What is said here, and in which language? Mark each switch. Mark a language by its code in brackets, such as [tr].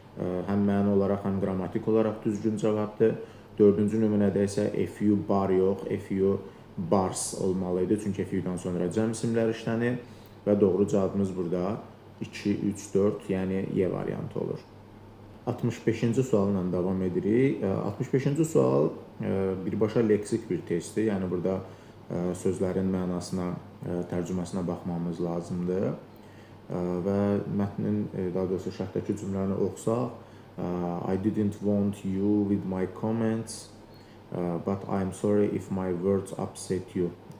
[az] Həm məna olaraq, həm qrammatik olaraq düzgün cavabdır. Dördüncü nümunədə isə a few bar yox, a few bars olmalıydı, çünki a few-dan sonra cəm isimlər işlənir və doğru cavabımız burada 2, 3, 4, yəni Y variantı olur. 65-ci sualla davam edirik. 65-ci sual birbaşa leksik bir testdir. Yəni burada sözlərin mənasına, tərcüməsinə baxmamız lazımdır. Və mətnin, daha doğrusu şərhdəki cümləni oxusaq, [en] I didn't want you with my comments, but I'm sorry if my words upset you.